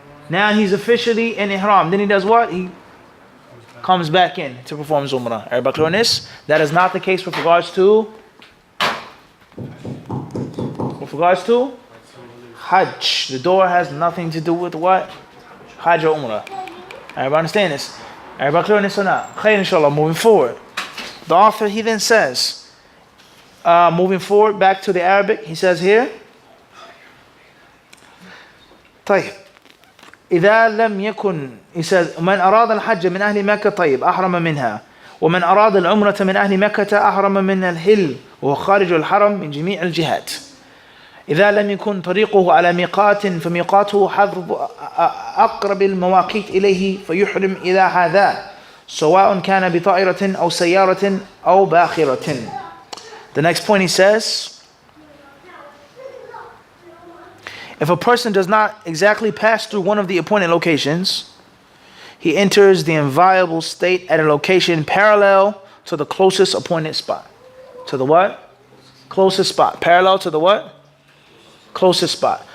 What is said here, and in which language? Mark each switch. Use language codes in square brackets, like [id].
[en] Now he's officially in ihram. Then he does what? He comes back in to perform his umrah. Everybody clear on this? That is not the case with regards to Hajj. The door has nothing to do with what? Hajj or umrah. Everybody understand this? Everybody clear on this or not? Khair inshallah, moving forward. The author, he then says, moving forward back to the Arabic, he says here, [ar] طيب إذا لم يكن, [en] he says, [ar] من أراد الحج من أهل مكة طيب أحرم منها ومن أراد العمرة من أهل مكة أحرم من الهل وهو خارج الحرم من جميع الجهات. إذا لم يكن طريقه على ميقات فميقاته حذر أقرب المواقيت إليه فيحرم إلى هذا سواء كان بطائرة أو سيارة أو باخرة. [en] The next point he says, if a person does not exactly pass through one of the appointed locations, he enters the inviolable state at a location parallel to the closest appointed spot. To the what? Closest spot. Parallel to the what? Closest spot.